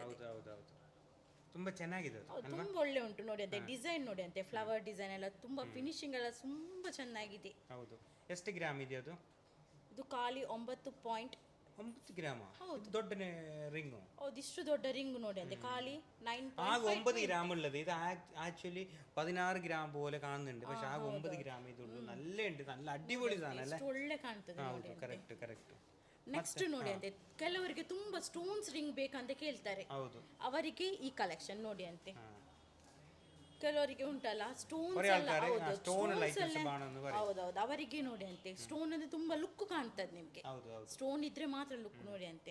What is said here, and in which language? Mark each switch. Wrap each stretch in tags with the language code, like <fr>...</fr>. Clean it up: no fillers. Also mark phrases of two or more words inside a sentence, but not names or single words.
<kn>ಹೌದು ಹೌದು ಹೌದು. ತುಂಬಾ ಚೆನ್ನಾಗಿದೆ ಅದು. ತುಂಬಾ ಒಳ್ಳೆ ಉಂಟು ನೋಡಿ ಅಂತೆ. ಡಿಸೈನ್ ನೋಡಿ ಅಂತೆ,</kn> <en>flower design</en> <kn>ಎಲ್ಲ ತುಂಬಾ ಫಿನಿಶಿಂಗ್ ಎಲ್ಲ ತುಂಬಾ ಚೆನ್ನಾಗಿದೆ. ಹೌದು. ಎಷ್ಟು ಗ್ರಾಮ್ ಇದೆ ಅದು? ಇದು ಖಾಲಿ 9 ಗ್ರಾಮ. ಹೌದು, ದೊಡ್ಡ ರಿಂಗ್. ಹೌದು, ಇಷ್ಟು ದೊಡ್ಡ ರಿಂಗ್ ನೋಡಿ ಅಂತೆ. ಖಾಲಿ</kn> <ml>9 ഗ്രാം ഉള്ളത്. ഇത് ആക്ച്വലി 16 ഗ്രാം പോലെ കാണുന്നുണ്ട്, പക്ഷെ 9 ഗ്രാം ഇതുള്ളൂ. നല്ല ഉണ്ട്, നല്ല അടിപൊളി സാധനം അല്ലേ?</ml> <kn>ಒಳ್ಳೆ ಕಾಣ್ತದೆ. ಹೌದು,</kn> <en>correct correct.</en> <kn>ನೆಕ್ಸ್ಟ್ ನೋಡಿ ಅಂತೆ, ಕೆಲವರಿಗೆ ತುಂಬಾ</kn> <en>stones ring</en> <kn>ಬೇಕಂತ ಕೇಳ್ತಾರೆ. ಹೌದು, ಅವರಿಗೆ ಈ ಕಲೆಕ್ಷನ್ ನೋಡಿ ಅಂತೆ. ಕೆಲವರಿಗೆ ಉಂಟಲ್ಲ ಸ್ಟೋನ್ಸ್ ಎಲ್ಲ, ಹೌದೌದು, ಅವರಿಗೆ ನೋಡಿ ಅಂತೆ. ಸ್ಟೋನ್ ಅಂದ್ರೆ ತುಂಬಾ ಲುಕ್ ಕಾಣ್ತದೆ ನಿಮ್ಗೆ. ಸ್ಟೋನ್ ಇದ್ರೆ ಮಾತ್ರ ಲುಕ್ ನೋಡಿ ಅಂತೆ.</kn>